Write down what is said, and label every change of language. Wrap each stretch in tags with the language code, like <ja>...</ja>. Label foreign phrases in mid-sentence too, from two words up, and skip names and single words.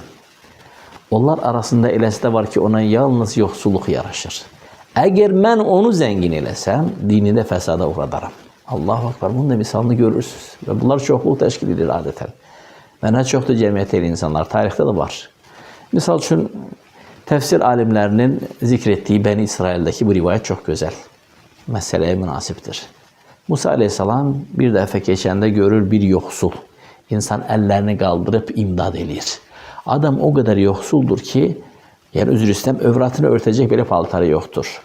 <az>Onlar arasında eləsi de var ki, ona yalnız yoxsulluq yaraşır. Eğer mən onu zengin eləsəm, dinində fəsada uğradaram.</az> <ar>الله أكبر,</ar> <az>bunun da misalını görürsünüz. Ve bunlar çoxluq təşkil edir adətən. Və nə çoxdur cəmiyyət elə insanlar, tarixdə də var. Misal üçün,</az> <tr>Tefsir alimlerinin zikrettiği Beni İsrail'deki bu rivayet çok güzel. Meseleye münasiptir. Musa Aleyhisselam bir defa geçende görür bir yoksul. İnsan ellerini kaldırıp imdad edir. Adam o kadar yoksuldur ki, yani özür istem, övratını örtecek bir paltarı yoktur.</tr>